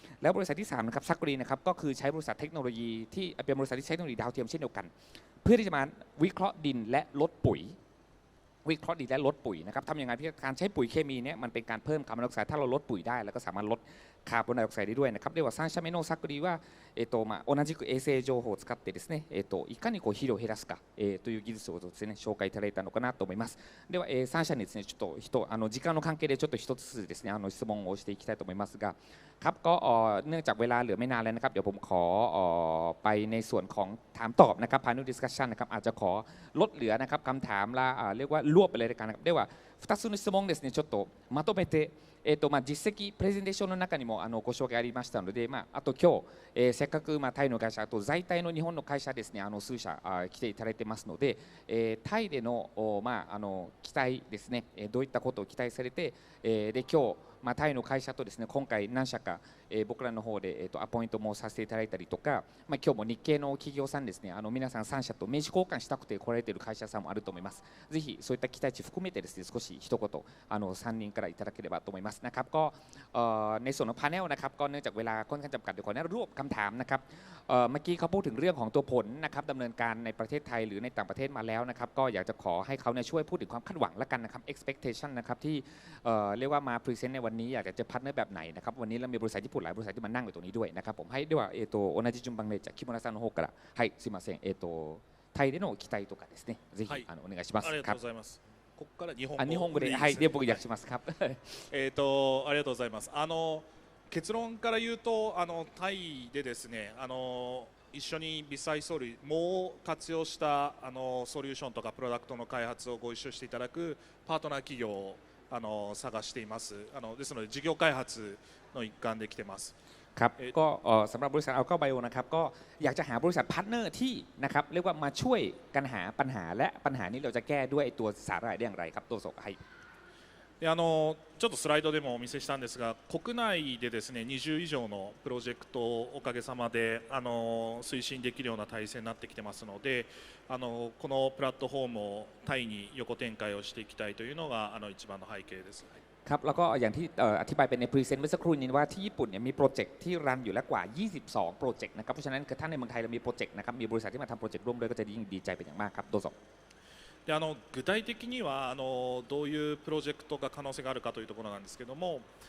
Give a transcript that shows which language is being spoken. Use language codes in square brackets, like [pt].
[th] แล้วบริษัทที่3นะครับซักกรีนะครับก็คือใช้บริษัทเทคโนโลยีที่เป็นบริษัทที่ใช้เทคโนโลยีดาวเทียมเช่นเดียวกันเพื่อที่จะมาวิเคราะห์ดินและลดปุ๋ยวิเคราะห์ดินและลดปุ๋ยนะครับทำยังไงที่การใช้ปุ๋ยเคมีเนี่ยมันเป็นการเพิ่มคาร์บอนไดออกไซด์ถ้าเราลดปุ๋ยได้แล้วก็สามารถลดคาร์บอนไดออกไซด์ได้ด้วยนะครับ [ja] では3社目のサクリは同じく衛星情報を使ってですねいかに肥料を減らすかという技術をですね紹介いただいたのかなと思います。では3社にですねちょっと時間の関係でちょっと一つずつですね質問をしていきたいと思いますが [th] ครับก็เนื่องจากเวลาเหลือไม่นานแล้วนะครับเดี๋ยวผมขอไปในส่วนของถามตอบนะครับ panel discussion นะครับอาจจะขอลดเหลือนะครับคำถามละเรียกว่ารวบไปเลยกันนะครับ [ja] では2つの質問ですねちょっとまとめて実績プレゼンテーションの中にもご紹介ありましたので、あと今日、せっかくタイの会社あと在タイの日本の会社ですね数社来ていただいてますので、タイでの期待ですねどういったことを期待されて、で今日タイの会社とですね今回何社か、僕らの方で、アポイントもさせていただいたりとか、今日も日系の企業さんですね皆さん3社と名刺交換したくて来られている会社さんもあると思います。ぜひそういった期待値含めてですね少し一言3人からいただければと思います [th] นะครับก็ในส่วนของพาเนลนะครับก็เนื่องจากเวลาค่อนข้างจำกัดเดี๋ยวขออนุญาตรวบคำถามนะครับเมื่อกี้เขาพูดถึงเรื่องของตัวผลนะครับดำเนินการในประเทศไทยหรือในต่างประเทศมาแล้วนะครับก็อยากจะขอให้เขาเนี่ยช่วยพูดถึงความคาดหวังละกันนะครับ expectation นะครับที่ เรียกว่ามาพรีเซนต์ในวันนี้อยากจะพาร์ทเนอร์แบบไหนนะครับวันนี้เรามีบริษัทญี่ปุ่นหลายบริษัทที่มานั่งอยู่ตรงนี้ด้วยนะครับผมให้ด้วยว่า [ja] 同じ順番でじゃあ木村さんの方からはいすいませんタイでの期待とかですねぜひお願いします。ありがとうございます。ここから日本語日本語ではいで僕訳しますครับ ありがとうございます。結論から言うとタイでですね一緒に微細ソリも活用したソリューションとかプロダクトの開発をご一緒していただくパートナー企業を探しています。ですので事業開発の一環で来てます。 [th] ครับก็สำหรับบริษัทอัลเก้าไบโอนะครับก็อยากจะหาบริษัทพาร์ทเนอร์ที่นะครับเรียกว่ามาช่วยกันหาปัญหาและปัญหานี้เราจะแก้ด้วยตัวสาหร่ายได้อย่างไรครับตัวโซให้ [ja] でちょっとスライドでもお見せしたんですが国内でですね20以上のプロジェクトをおかげさまで推進できるような体制になってきてますのでこのプラットフォームをタイに横展開をしていきたいというのが一番の背景です。 [th] ครับแล้วก็อย่างที่อธิบายเป็นในพรีเซนต์เมื่อสักครู่นี้ว่าที่ญี่ปุ่นเนี่ยมีโปรเจกต์ที่รันอยู่แล้วกว่า22โปรเจกต์นะครับเพราะฉะนั้นถ้าในเมืองไทยเรามีโปรเจกต์นะครับมีบริษัทที่มาทำโปรเจกต์ร่วมด้วยก็จะยิ่งดีใจเป็นอย่างมากครับโดโซ [ja] で具体的にはどういうプロジェクトが可能性があるかというところなんですけども